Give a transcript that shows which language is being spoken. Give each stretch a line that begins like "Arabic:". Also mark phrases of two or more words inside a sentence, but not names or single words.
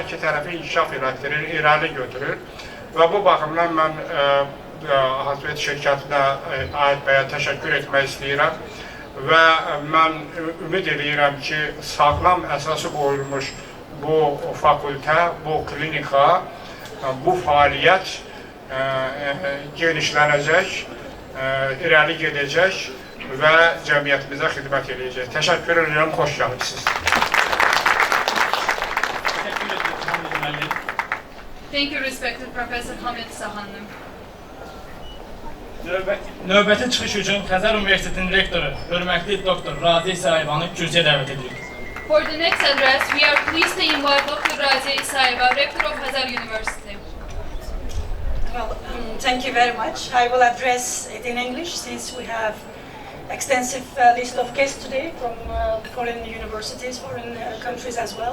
Azerbaijani: iki tərəfi inkişaf elətdirir, irəli götürür və bu baxımdan mən Hasvet şirkətinə Ayət bəyə təşəkkür etmək istəyirəm və mən ümid edirəm ki, sağlam əsası qoyulmuş bu fakültə, bu klinika, bu fəaliyyət genişlənəcək, irəli gedəcək və cəmiyyətimizə xidmət edəcək. Təşəkkür edirəm, xoş gəlmişsiniz.
English: Thank you, respected Professor Hamid Sahanım.
Azerbaijani: Növbəti çıxış üçün Xəzər Universitetinin rektoru, hörmətli doktor Razi İsayevanı kürsüyə dəvət edirik.
English: For the next address, we are pleased to invite Dr. Razi Isayeva, rector of Xəzər University. Well, thank you very much. I will address it in English since we have extensive list of guests today from foreign universities, foreign countries as well.